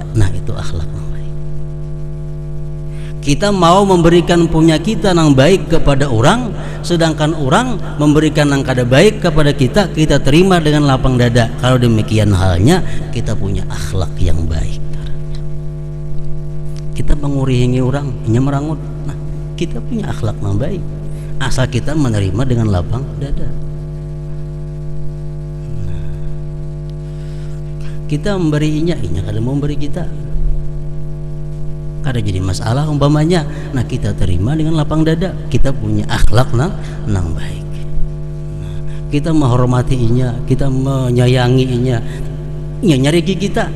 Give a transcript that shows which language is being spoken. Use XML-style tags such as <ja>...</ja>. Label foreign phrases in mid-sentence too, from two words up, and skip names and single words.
<bjn>Nah, itu akhlak yang baik. Kita mau memberikan punya kita nang baik kepada orang, sedangkan orang memberikan nang kada baik kepada kita, kita terima dengan lapang dada.</bjn> <id>Kalau demikian halnya, kita punya akhlak yang baik.</id> <bjn>Kita mengurihingi orang, hanya merangut.</bjn> <id>Nah, kita punya akhlak yang baik, asal kita menerima dengan lapang dada.</id> <bjn>Kita memberinya, kada mau memberi kita, kada jadi masalah umpamanya. Nah, kita terima dengan lapang dada. Kita punya akhlak nang baik. Nah, kita menghormatinya, kita menyayanginya, nyari kita.</bjn>